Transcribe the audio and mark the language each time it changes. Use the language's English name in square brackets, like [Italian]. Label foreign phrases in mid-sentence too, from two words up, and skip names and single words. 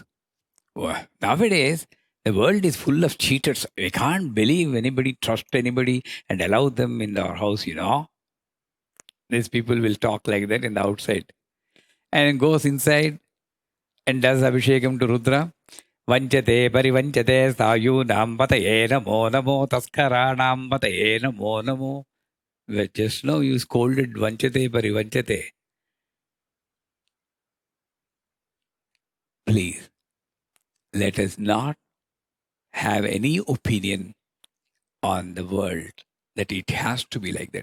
[English] Well, nowadays, the world is full of cheaters. We can't believe anybody, trust anybody, and allow them in our house, These people will talk like that in the outside. And goes inside and does Abhishekam to Rudra. [Sanskrit] Vanchate parivanchate sayunam pataye namo namo taskaranam pataye namo namo. [English] Well, just now you scolded [Sanskrit] vanchate parivanchate. [English] Please, let us not have any opinion on the world that it has to be like that.